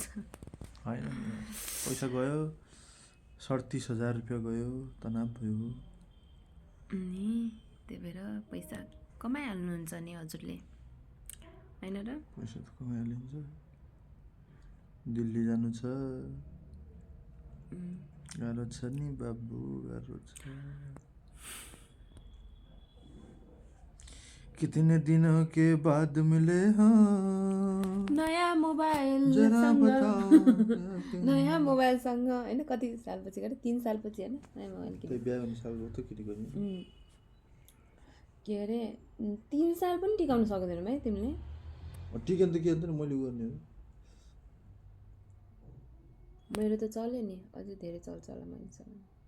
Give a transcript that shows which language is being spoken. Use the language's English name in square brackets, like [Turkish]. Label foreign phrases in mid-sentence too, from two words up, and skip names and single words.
[Nepali] होइन, पैसा गयो 37,000 रुपियाँ गयो, तनाव भयो नि। त्यही भएर पैसा कमाइहाल्नुहुन्छ नि हजुरले, होइन र? पैसा त कमाइहालिन्छ। दिल्ली जानु छ, गाह्रो छ नि बाबु, गाह्रो छ। [Hindi] कितने दिनों के बाद मिले हाँ [Nepali] नयाँ मोबाइल [Hindi] जरा बताओ [Nepali] नयाँ मोबाइलसँग होइन। कति सालपछि गरे? 3 सालपछि होइन नयाँ मोबाइल किने। बिहा गर्ने साल हो त किनेको नि। के अरे 3 साल पनि टिकाउन सक्दैनौ है तिमीले? टिकन त के अन्त मैले गर्ने हो। मेरो त चल्यो नि, अझै धेरै चल्छ होला मैले चलाउनु।